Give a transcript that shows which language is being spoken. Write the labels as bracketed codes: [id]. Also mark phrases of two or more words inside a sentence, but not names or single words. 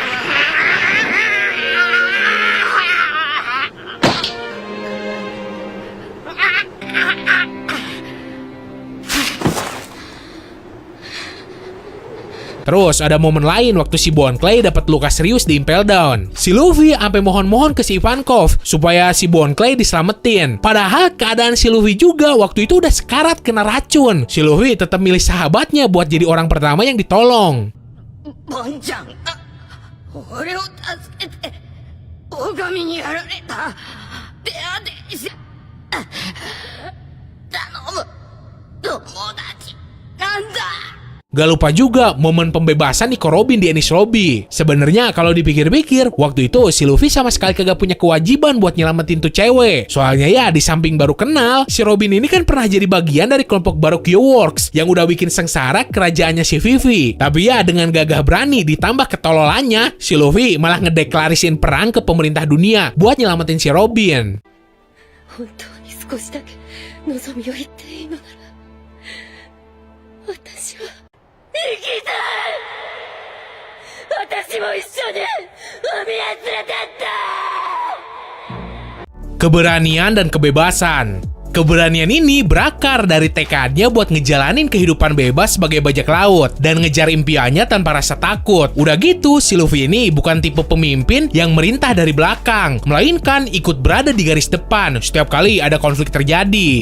[id] Terus ada momen lain waktu si Bon Clay dapat luka serius di Impel Down. Si Luffy sampai mohon-mohon ke si Ivankov supaya si Bon Clay diselamatin. Padahal keadaan si Luffy juga waktu itu udah sekarat kena racun. Si Luffy tetap milih sahabatnya buat jadi orang pertama yang ditolong. Bonchan, [ja] 俺を助けて狼にやられた。で頼む、友達なんだ。 [id] Gak lupa juga momen pembebasan Nico Robin di Enies Lobby. Sebenarnya kalau dipikir-pikir, waktu itu si Luffy sama sekali kagak punya kewajiban buat nyelamatin tuh cewek. Soalnya ya di samping baru kenal, si Robin ini kan pernah jadi bagian dari kelompok Baroque Works yang udah bikin sengsara kerajaannya si Vivi. Tapi ya dengan gagah berani ditambah ketololannya, si Luffy malah ngedeklarasiin perang ke pemerintah dunia buat nyelamatin si Robin. 本当に少しだけ望みを言っていいのなら、私は生きたい。私も一緒に海へ連れてって。 Keberanian dan kebebasan. Keberanian ini berakar dari tekadnya buat ngejalanin kehidupan bebas sebagai bajak laut dan ngejar impiannya tanpa rasa takut. Udah gitu, si Luffy ini bukan tipe pemimpin yang merintah dari belakang, melainkan ikut berada di garis depan setiap kali ada konflik terjadi.